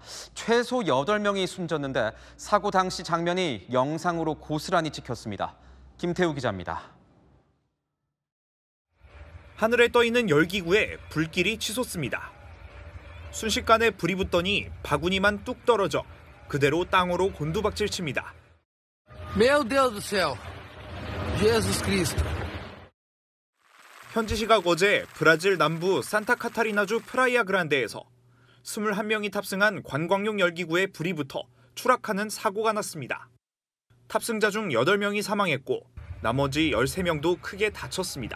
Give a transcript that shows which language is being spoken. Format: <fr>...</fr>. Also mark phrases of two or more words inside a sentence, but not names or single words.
<ko>최소 8명이 숨졌는데 사고 당시 장면이 영상으로 고스란히 찍혔습니다. 김태우 기자입니다. 하늘에 떠있는 열기구에 불길이 치솟습니다. 순식간에 불이 붙더니 바구니만 뚝 떨어져 그대로 땅으로 곤두박질 칩니다.</ko> <pt>Meu Deus do céu. Jesus Cristo.</pt> <ko>현지 시각 어제 브라질 남부 산타카타리나주 프라이아 그란데에서 21명이 탑승한 관광용 열기구에 불이 붙어 추락하는 사고가 났습니다. 탑승자 중 8명이 사망했고 나머지 13명도 크게 다쳤습니다.</ko>